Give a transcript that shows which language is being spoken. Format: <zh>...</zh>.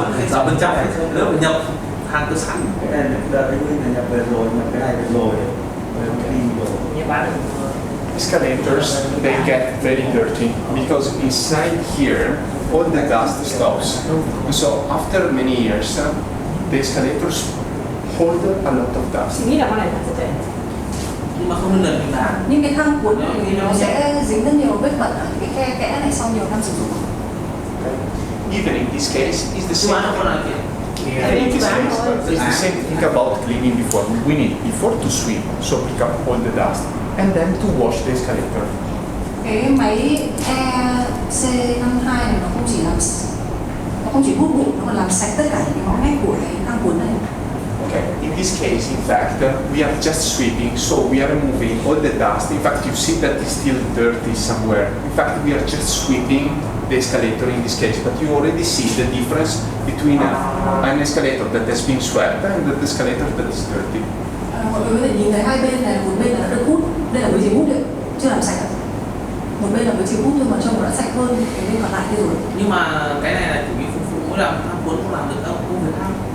<vi>Sáu bên trong nếu mà nhập hàng cơ sẵn. cái này đợi anh Minh là nhập về rồi mà cái này được rồi cái đi rồi</vi> <en>Escalators, they get very dirty because inside here all the dust stops. So after many years, the escalators hold a lot of dust.</en> <vi>Chị nghĩ là con này là sẽ tệ. Nhưng mà không nên lần mình bán. Nhưng cái thang cuốn thì nó sẽ dính rất nhiều vết bẩn ở cái khe kẽ này sau nhiều năm sử dụng.</vi> <en>Even in this case, it's the same.</en> <vi>bán không là kiểu</vi> <en>In this case, it's the same thing about cleaning before. We need before to sweep, so pick up all the dust, and then to wash the escalator.</en> <vi>Cái máy EC52 này nó không chỉ hút bụi, nó còn làm sạch tất cả những cái ngõ ngách của cái thang cuốn này.</vi> <en>Okay. In this case, in fact, we are just sweeping, so we are removing all the dust. In fact, you see that it's still dirty somewhere. In fact, we are just sweeping the escalator in this case, but you already see the difference between an escalator that has been swept and the escalator that is dirty.</en> <vi>Mọi người có thể nhìn thấy hai bên này, một bên là đã được hút, đây là với chìa hút đấy, chưa làm sạch. Một bên là với chìa hút nhưng mà trông nó đã sạch hơn cái bên còn lại kia rồi. nhưng mà cái này là chủ yếu phục vụ mới làm thang cuốn không làm được đâu, không phải thang.</vi>